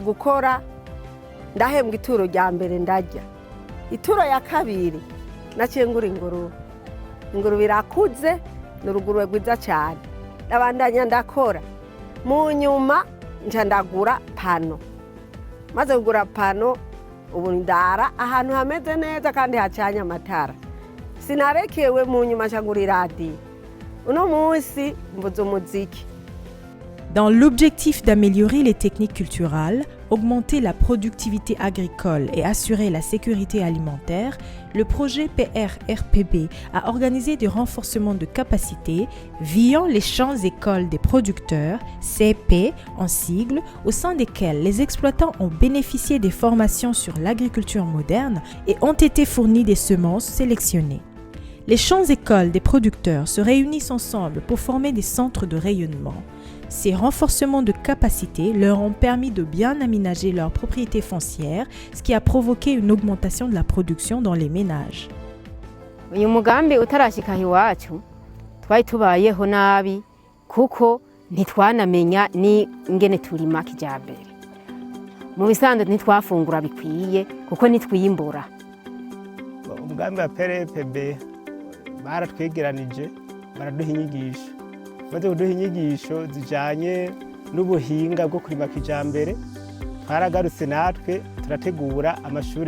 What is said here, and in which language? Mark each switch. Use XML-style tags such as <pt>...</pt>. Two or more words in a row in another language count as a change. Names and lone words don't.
<rn>gukora ndahembwa ituro rya mbere ndarya ituro ya kabiri naciye ngura ingurube irakuze n'urugurube rwiza cyane ndabandanya ndakora mu nyuma nca ndagura pano maze kugura pano ubu ndara ahantu hameze neza kandi hacanye amatara sinarekewe mu nyuma nca ngura iradiyo uno munsi mvuza umuziki.</rn> <fr>Dans l'objectif d'améliorer les techniques culturales, augmenter la productivité agricole et assurer la sécurité alimentaire, le projet PRRPB a organisé des renforcements de capacités via les champs-écoles des producteurs, CP en sigle, au sein desquels les exploitants ont bénéficié des formations sur l'agriculture moderne et ont été fournis des semences sélectionnées. Les champs-écoles des producteurs se réunissent ensemble pour former des centres de rayonnement. Ces renforcements de capacité leur ont permis de bien aménager leurs propriétés foncières, ce qui a provoqué une augmentation de la production dans les ménages.</fr> <rn>Uyu mugambi utarashika iwacu twari tubayeho nabi kuko ntitwanamenya ni ingene turima kijambere. Mu bisanzwe ntitwafungura bikwiye kuko nitwiyimbura. Umugambi wa PRPB baratwegeranije baraduha inyigisho maze kuduha inyigisho zijanye n'ubuhinga bwo kurima kijambere twaragarutse natwe turategura amashure</rn>